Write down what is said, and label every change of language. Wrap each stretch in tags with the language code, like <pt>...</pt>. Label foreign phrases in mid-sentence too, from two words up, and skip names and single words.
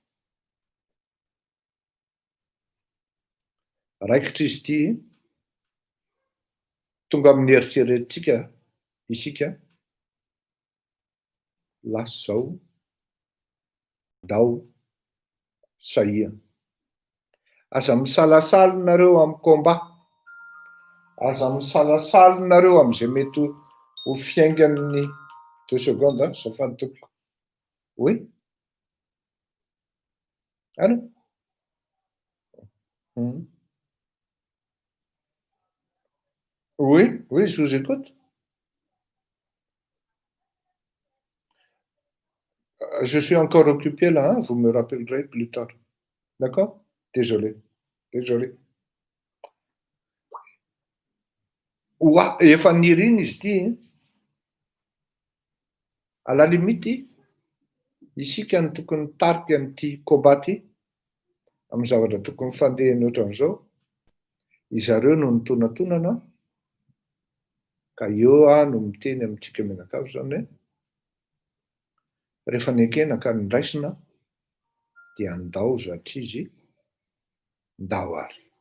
<mg>raikitra izy ity tonga amin'ny eritreretintsika isika lasa zao ndao sahia aza misalasalinareo amin'ny combat aza misalasalinareo amin'izay mety ho fiaingan'ny 2 secondes zafady toko</mg> <fr>oui allô oui oui je vous écoute. Je suis encore occupé là, hein? Vous me rappellerez plus tard. D'accord? Désolé. Désolé.</fr> <mg>Oa, efa niriny izy ity.</mg> <fr>À la limite,</fr> <mg>isika ny tokony tarika an'ity combat ty amin'ny zavatra tokony fandehany ohatran'izao. Izareo no nitonantonana ka eo no miteny amintsika mianakavy zany hoe rehefa ny ekena ka nindraisina dia andao zatra izy ndao ary.</mg>